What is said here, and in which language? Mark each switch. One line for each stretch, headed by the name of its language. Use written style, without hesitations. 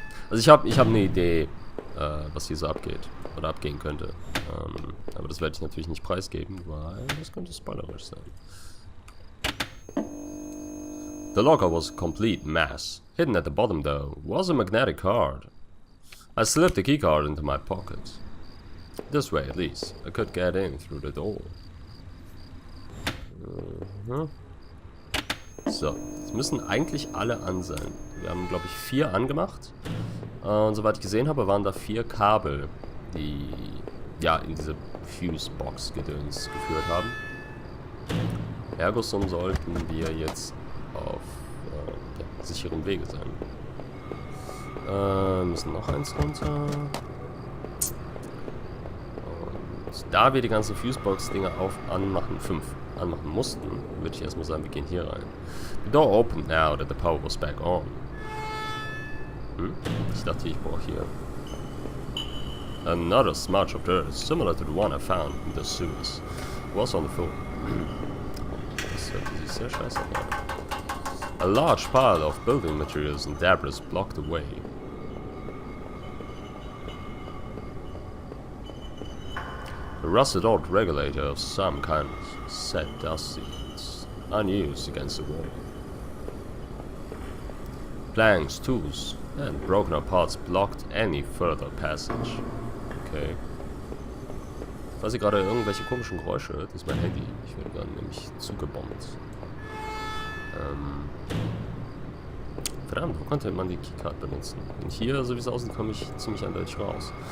German: Also ich hab eine Idee, was hier so abgeht oder abgehen könnte. Aber das werde ich natürlich nicht preisgeben, weil das könnte spoilerisch sein.
English: The locker was a complete mess. Hidden at the bottom though was a magnetic card. I slipped the keycard into my pocket. This way at least I could get in through the door.
German: So, es müssen eigentlich alle an sein. Wir haben, glaube ich, 4 angemacht. Und soweit ich gesehen habe, waren da 4 Kabel, die ja in diese Fuse-Box-Gedöns geführt haben. Ergo sollten wir jetzt auf ja, sicherem Wege sein. Müssen noch eins runter. Und da wir die ganzen Fusebox-Dinger anmachen mussten, würde ich erstmal sagen, wir gehen hier rein.
English: The door opened now that the power was back on.
German: Ich dachte, ich brauche hier
English: another smudge of dirt similar to the one I found in the sewers. Was on the floor.
German: Das hört sich sehr scheiße an.
English: A large pile of building materials and debris blocked the way. A rusted old regulator of some kind sat dusty and unused against the wall. Planks, tools, and broken up parts blocked any further passage. Okay.
German: Falls ihr gerade irgendwelche komischen Geräusche hört, ist mein Handy. Ich werde gerade nämlich zugebombt. Verdammt, wo konnte man die Keycard benutzen? Und hier, so wie es aussieht, komme ich ziemlich eindeutig raus.